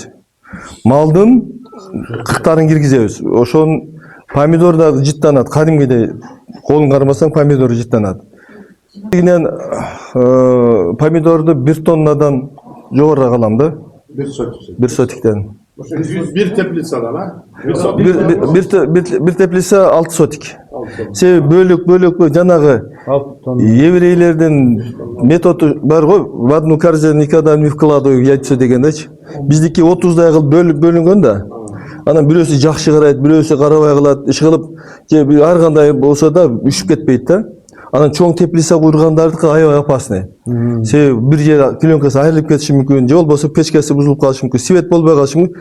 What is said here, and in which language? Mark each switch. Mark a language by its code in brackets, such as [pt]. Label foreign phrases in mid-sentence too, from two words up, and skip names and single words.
[ky] Малдын кыктарын киргизебиз. Ошон помидор да жыттанат. Кадимгидей колун кармасаң помидор жыттанат. Кийинен помидорду 1 тоннадан жогору алам да. 1 сотиктен. Бир теплицада лан. Bir теплица 6 сотик. Себеби бөлөк жанагы еврейлердин методу бар го, [ru] в одну корзину никогда не вкладываю яйцо [ky] дегендечи. Биздики 30дай кылып бөлүнгөн да. Анан бирөөсү жакшы карайт, бирөөсү карабай калат. Иш кылып, же ар кандай болсо да үшүп кетпейт да. Анан чоң теплица кургандардыкы аябай опасный. Себеби бир жер пленкасы айрылып кетиши мүмкүн, же болбосо печкасы бузулуп калышы мүмкүн, свет болбой калышы мүмкүн.